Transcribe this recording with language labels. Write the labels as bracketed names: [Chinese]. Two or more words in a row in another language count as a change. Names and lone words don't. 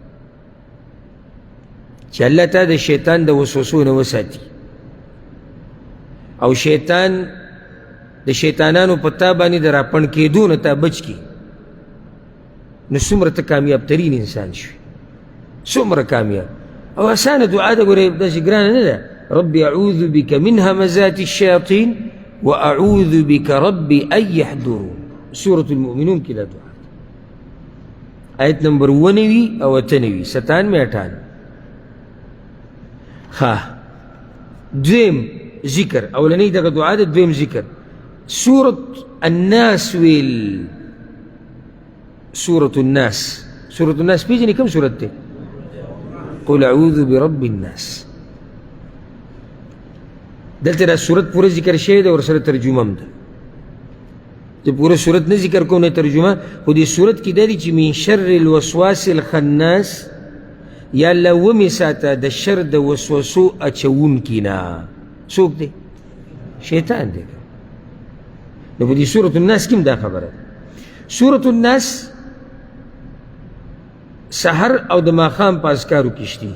[Pashto] چې الله تا د شیطان د وسوسو نه وساتي او شیطان د شیطانانو په تا باندې د راپڼ کېدو نه تا بچ کړي، نو څومره ته کامیاب ترین انسان شوي، څومره کامیاب. او اسانه دعا ده، ګورې داسې ګرانه نه ده. [Arabic] رب اعوذ بك من همزات الشیاطین واعوذ بك رب ان يحضرون، [Pashto] سورة المؤمنون کې دا دعا. آیت نمبر 90 او 98 97 98. دویم ذکر، اولنی دغه دعا ده، دویم ذکر. سورة الناس ویل، سورة الناس، سورة الناس پیژنې کوم سورت ده؟ [Arabic] قل اعوذ برب الناس. [Pashto] دلته دا سورت پوره ذکر شوی ده، ورسره ترجمه هم ده. زه پوره سورت نه ذکر کوم نه ترجمه، خو دې سورت کې دا دي چې [Arabic] من شر الوسواس الخناس، [Pashto] یا الله ومې ساته د شر د وسوسو اچوونکي نه. څوک دی؟ شیطان دی. نو په دې سورة الناس کې هم دا خبره ده. سورة الناس سحر او د ماښام په اذکارو کې شته.